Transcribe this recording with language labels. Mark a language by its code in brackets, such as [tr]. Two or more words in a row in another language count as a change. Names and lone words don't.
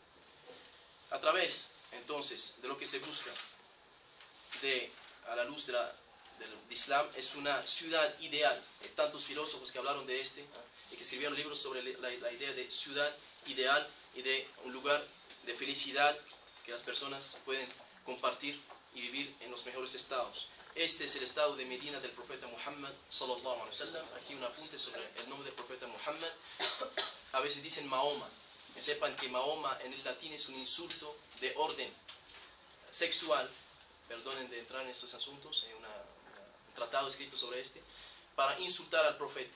[es] A través, entonces, de lo que se busca a la luz del Islam, es una ciudad ideal. Hay tantos filósofos que hablaron de y que escribieron libros sobre la idea de ciudad ideal y de un lugar de felicidad que las personas pueden compartir y vivir en los mejores estados. Este es el estado de Medina del profeta Muhammad [ar] صلى الله عليه وسلم. [es] Aquí un apunte sobre el nombre del profeta Muhammad. A veces dicen Mahoma. Que sepan que Mahoma en el latín es un insulto de orden sexual. Perdonen de entrar en estos asuntos, hay un tratado escrito sobre para insultar al profeta.